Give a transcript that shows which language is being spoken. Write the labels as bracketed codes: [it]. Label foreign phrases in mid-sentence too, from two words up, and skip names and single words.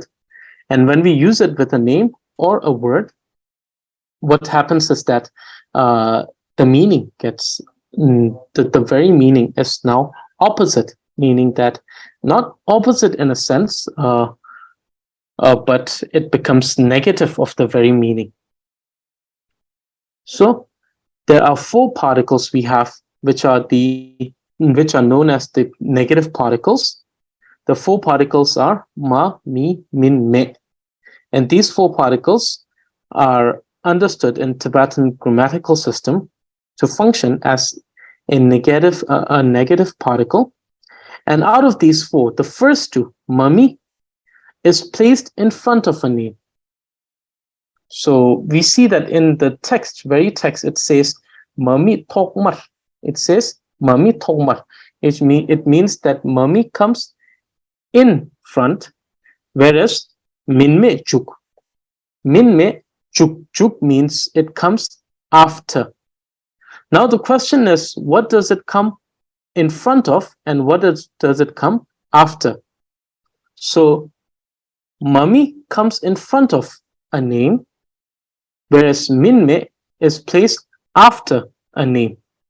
[en] And when we use it with a name or a word, what happens is that the meaning gets, the very meaning is now opposite, meaning that not opposite in a sense, but it becomes negative of the very meaning. So there are four particles we have, which are known as the negative particles. The four particles are [bo] མ་ མི་ མིན, [en] me. And these four particles are understood in Tibetan grammatical system to function as a negative particle. And out of these four, the first two, mami, is placed in front of a name. So we see that in the text, very text, it says [bo] མ་མི་ཐོག་མར. [en] It says [bo] མ་མི་ཐོག་མར. [en] It means that mami comes in front, whereas [bo] མིན་མེད་མཇུག. མིན་མེད་མཇུག [en] means it comes after. Now the question is, what does it come in front of, and what does it come after? So mami comes in front of a name, whereas minme is placed after a name.